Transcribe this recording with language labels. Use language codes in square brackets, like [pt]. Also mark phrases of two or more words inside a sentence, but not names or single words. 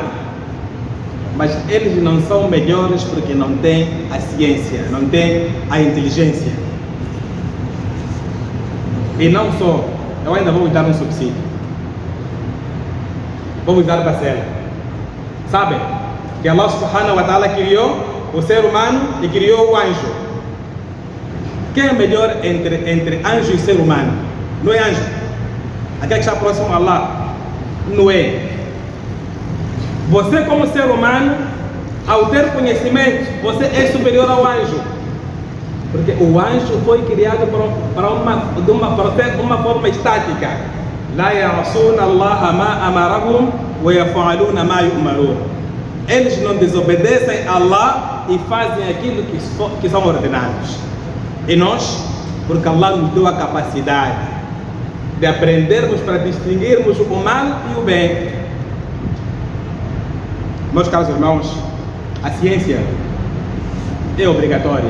[pt] Mas eles não são melhores porque não têm a ciência, não têm a inteligência. E não só, eu ainda vou dar um subsídio. Vamos dar parcela. Sabem que Allah [ar] سبحانه وتعالى [pt] criou o ser humano e criou o anjo. Quem é melhor entre anjo e ser humano? Não é anjo. Aquele que está próximo a Allah. Não é. Você como ser humano, ao ter conhecimento, você é superior ao anjo. Porque o anjo foi criado de uma forma estática. [ar] لا يعصون الله ما أمرهم ويفعلون ما يؤمرون. [pt] Eles não desobedecem a Allah e fazem aquilo que são ordenados. E nós, porque Allah nos deu a capacidade de aprendermos para distinguirmos o mal e o bem. Meus caros irmãos, a ciência é obrigatória.